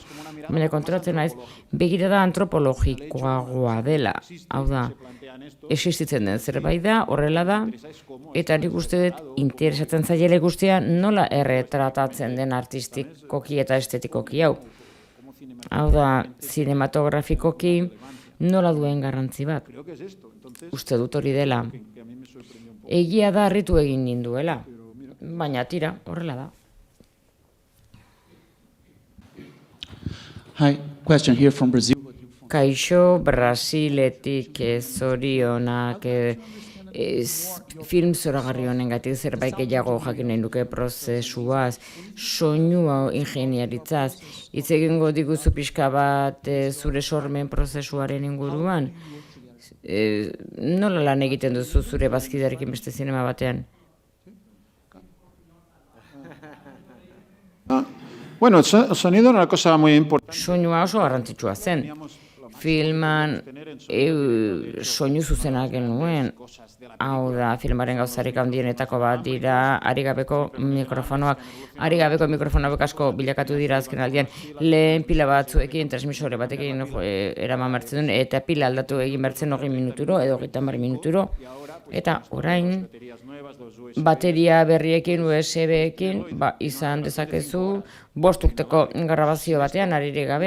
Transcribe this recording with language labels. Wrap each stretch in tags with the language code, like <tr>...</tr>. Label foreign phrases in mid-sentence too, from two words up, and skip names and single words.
<eu>Baina kontratzen naiz, begirada antropologikoagoa dela, hau da, existitzen den zerbait da, horrela da, eta nik uste dut interesatzen zailele guztia nola erretratatzen den artistikoki eta estetikoki hau. Hau da, zinematografikoki nola duen garrantzi bat. Uste dut hori dela. Egia da harritu egin ninduela, baina tira, horrela da.</eu> <en>Hi, question here from Brazil.</en> <eu>Kaixo, Brasiletik zorionak film zoragarri honengatik zerbait gehiago jakin nahi nuke prozesuaz, soinua ingeniaritzaz, hitz egingo diguzu pixka bat zure sormen prozesuaren inguruan, nola lan egiten duzu zure bazkidearekin beste zinema batean?</eu> <es>Bueno, el sonido era una cosa muy importante.</es> <eu>Soinua oso garrantzitsua zen. Filman soinu zuzena genuen, hau da, filmaren gauzarik handienetako bat dira ari gabeko mikrofonoak. Ari gabeko mikrofonoak asko bilakatu dira azken aldian, lehen pila batzuekin, transmisore batekin eraman bertzen duen, eta pila aldatu egin bertzen 20 minuturo edo 30 minuturo, eta orain bateria berriekin, USB-ekin, izan dezakezu 5 urteko grabazio batean aririk gabe.</eu>